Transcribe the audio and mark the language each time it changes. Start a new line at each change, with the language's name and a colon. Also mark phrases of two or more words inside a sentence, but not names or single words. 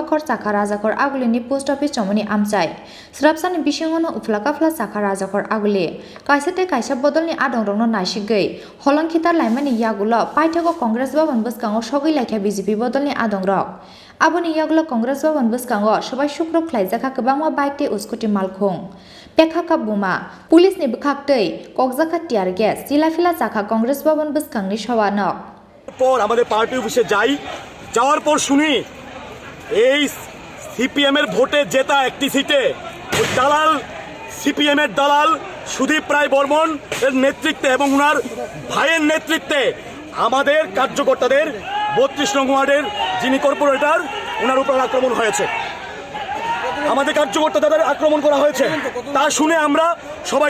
Bodo: खरसाखा राजाखर आगुलिनि पोस्ट ऑफिस जमनि आमचाय स्राबसानि बिसिङावनो उफ्लाकाफ्ला साखा राजाखर आगुलि कायसाते कायसा बदलनि आदंरकनो नासिगै हलंखिता लाइमानि यागुलो पाइथाखौ कांग्रेस भवन बसकाङाव सगै लायखा बीजेपी बदलनि आदंरक आबोनि यागुलो कांग्रेस भवन बसकाङाव सबाय शुक्र ख्लाइजाखा गोबांवा बाइक ते उसकुटि मालखुं पेखाका बुमा पुलिस नि बुखाकतै ककजाखा टियार गैस जिलाफिला जाखा कांग्रेस भवन बसकांनि सावानक
Bangla: পর আমাদের পার্টি অফিসে যাওয়ার পর শুনি এই সিপিএম এর ভোটে জেতা একটি সিটে ওই দালাল সিপিএম এর দালাল সুদীপ রায় বর্মন এর নেতৃত্বে এবং ওনার ভাইয়ের নেতৃত্বে আমাদের কার্যকর্তাদের 32 নং ওয়ার্ডের যিনি কর্পোরেটর ওনার উপর আক্রমণ হয়েছে আমাদের কার্যকর্তাদের আক্রমণ করা হয়েছে তা শুনে আমরা সবাই